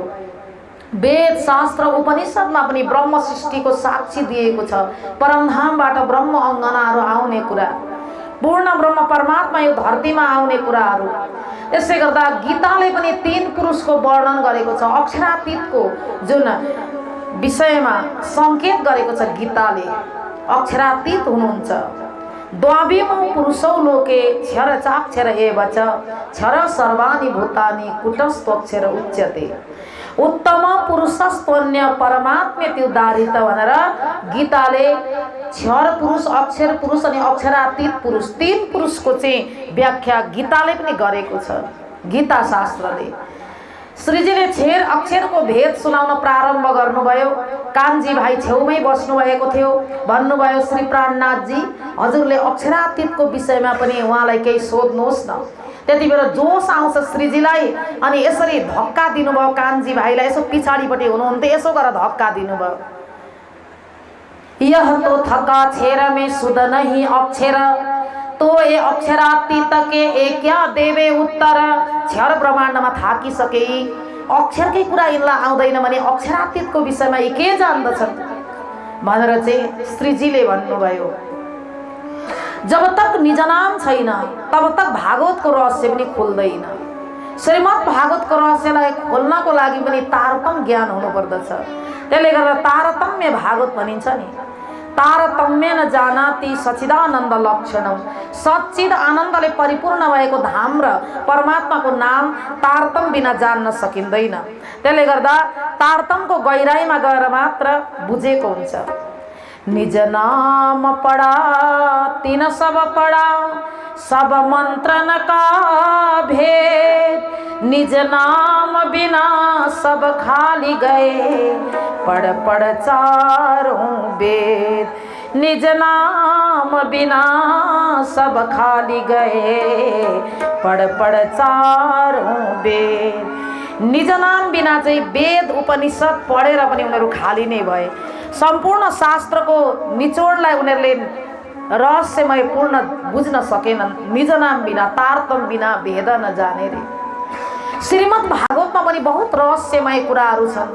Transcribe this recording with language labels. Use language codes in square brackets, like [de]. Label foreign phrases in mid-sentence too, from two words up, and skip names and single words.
[ne] वेद शास्त्र उपनिषदमा पनि ब्रह्म सृष्टिको साक्षी दिएको छ, परमधामबाट ब्रह्म अङ्गनाहरू आउने कुरा, पूर्ण ब्रह्म परमात्मा यो धरतीमा आउने कुराहरू। त्यसै गर्दा गीताले पनि 3 पुरुषको वर्णन गरेको छ, अक्षरातीतको जुन विषयमा सङ्केत गरेको छ गीताले। अक्षरातीत हुनुहुन्छ। [sa] द्वाविमो पुरुषौ लोके क्षर चाक्षर एव च, क्षर सर्वाणि भूतानि कुटस्थोक्षर उच्यते। उत्तम पुरुषस्त्वन्य परमात्म्यति उदारित [ne] भनेर गीताले क्षर पुरुष, अक्षर पुरुष अनि अक्षरातीत पुरुष, तीन पुरुषको चाहिँ व्याख्या गीताले पनि गरेको छ। गीता शास्त्रले श्रीजीले क्षर अक्षरको भेद सुनाउन प्रारम्भ गर्नुभयो। कानजी भाइ छेउमै बस्नु भएको थियो। भन्नुभयो, श्री प्राणनाथजी, हजुरले अक्षरातीतको विषयमा पनि उहाँलाई केही सोध्नुहोस् न। त्यति बेला जोस आउँछ श्रीजीलाई अनि यसरी धक्का दिनुभयो कानजी भाइलाई। यसो पछाडिपट्टि हुनुहुन्थ्यो, यसो गरेर धक्का दिनुभयो। [hi] यह तो थका छेर में सुध नहीं अक्षर, तो ए अक्षरातीत के ए क्या देवे उत्तर। [ne] क्षर ब्रह्माण्डमा थाकिसके अक्षरकै कुरा यिनलाई आउँदैन भने अक्षरातीतको विषयमा यी के जान्दछन् भनेर चाहिँ श्रीजीले भन्नुभयो। [hi] जब तक [ne] निज नाम छैन [hi] तब तक [ne] भागवतको रहस्य पनि खुल्दैन। श्रीमद् भागवतको रहस्यलाई खोल्नको लागि पनि तारतम्य ज्ञान हुनुपर्दछ। त्यसले गर्दा तारतम्य भागवत भनिन्छ नि। [sa] तारतम्य न जानाति सच्चिदानन्द लक्षणम। [ne] सच्चिद आनन्दले परिपूर्ण भएको धाम र परमात्माको नाम तारतम्य बिना जान्न सकिँदैन। त्यसले गर्दा तारतम्यको गहिराइमा गएर मात्र बुझेको हुन्छ। [hi] निज नाम पढ़ा तीन सब पढ़ा, सब मंत्रन का भेद। निज नाम बिना सब खाली गए, पढ़ पढ़ चारों वेद। निज नाम बिना सब खाली गए, पढ़ पढ़ चारों वेद। [ne] निज नाम बिना चाहिँ वेद उपनिषद पढेर पनि उनीहरू खाली नै भए। सम्पूर्ण शास्त्रको निचोडलाई उनीहरूले रहस्यमय पूर्ण बुझ्न सकेनन्। [hi] निज नाम बिना, तारतम्य बिना भेद नजाने रे। [ne] श्रीमद् भागवतमा पनि बहुत रहस्यमय कुराहरू छन्।